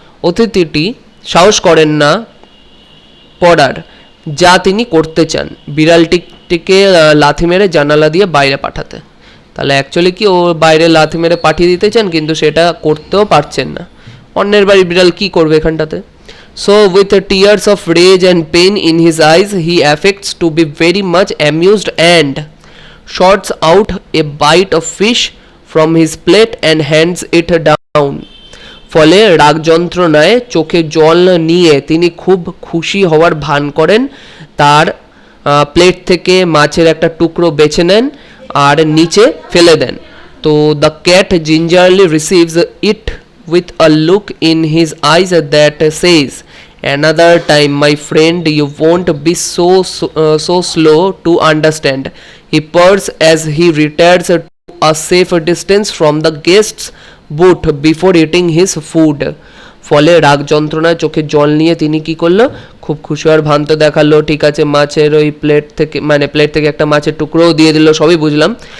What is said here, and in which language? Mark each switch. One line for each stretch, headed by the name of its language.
Bangla: অতিথিটি সাহস করেন না করার যা তিনি করতে চান, বিড়ালটিকে লাথি মেরে জানালা দিয়ে বাইরে পাঠাতে। তাহলে অ্যাকচুয়ালি কি, ও বাইরে লাথি মেরে পাঠিয়ে দিতে চান, কিন্তু সেটা করতেও পারছেন না। অন্যের বাড়ির বিড়াল কি করবে এখানটাতে।
English: So with tears of rage and pain in his eyes, he affects to be very much amused and shorts out a bite of fish from his plate and hands it down.
Bangla: ফলে রাগ যন্ত্রণায় চোখে জল নিয়ে তিনি খুব খুশি হওয়ার ভান করেন, তার প্লেট থেকে মাছের একটা টুকরো বেছে নেন আর নিচে ফেলে দেন। তো
English: The cat gingerly receives it with a look in his eyes that says, another time, my friend, you won't be so slow to understand, he purrs as he retires to a safe distance from the guest's booth before eating his food.
Bangla: ফলে রাগ যন্ত্রণায় চোখে জল নিয়ে তিনি কি করলো, খুব খুশি আর ভ্রান্ত দেখালো। ঠিক আছে, মাছের ওই প্লেট থেকে একটা মাছের টুকরোও দিয়ে দিল, সবই বুঝলাম।